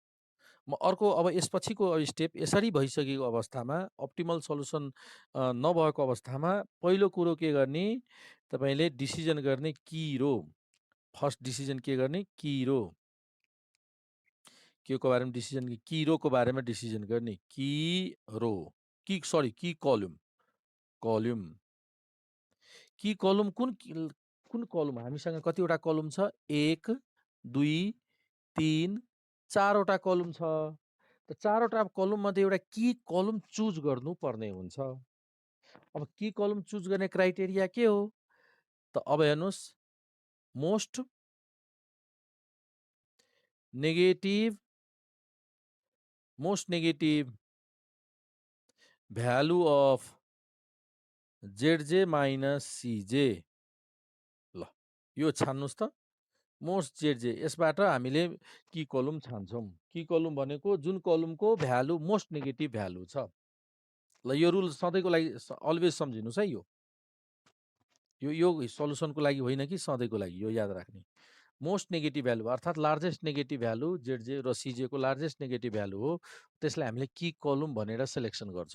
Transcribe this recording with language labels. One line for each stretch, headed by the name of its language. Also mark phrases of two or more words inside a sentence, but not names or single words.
Nepali: म अर्को अब यसपछिको स्टेप यसरी भइसकेको अवस्थामा
English: optimal solution
Nepali: नभएको अवस्थामा पहिलो कुरो के गर्ने तपाईले डिसिजन गर्ने
English: key row. first decision
Nepali: के गर्ने
English: key row
Nepali: के को बारेमा
English: decision key row
Nepali: को बारेमा डिसिजन गर्ने की रो की सरी
English: key column column key column
Nepali: कुन कलम हामीसँग कतिवटा कलम छ 1 2 3 4वटा कलम छ। त 4वटा कलम मध्ये एउटा
English: key column choose
Nepali: गर्नु पर्ने हुन्छ। अब
English: key column choose
Nepali: गर्ने क्राइटेरिया के हो त अब हेर्नुस्
English: most negative value of ZJ minus CJ.
Nepali: ल यो छान्नुस् त
English: most ZJ
Nepali: यसबाट हामीले
English: key column
Nepali: छान्छौं।
English: key column
Nepali: भनेको जुन कलमको भ्यालु
English: most negative value
Nepali: छ। ल यो रुल सधैँको लागि अलवेज सम्झिनुस् है यो सल्युसनको लागि होइन कि सधैँको लागि यो याद राख्ने।
English: most negative value
Nepali: अर्थात्
English: largest negative value
Nepali: ZJ र CJ को
English: largest negative value
Nepali: हो त्यसलाई हामीले
English: key column
Nepali: भनेर सिलेक्सन गर्छौं।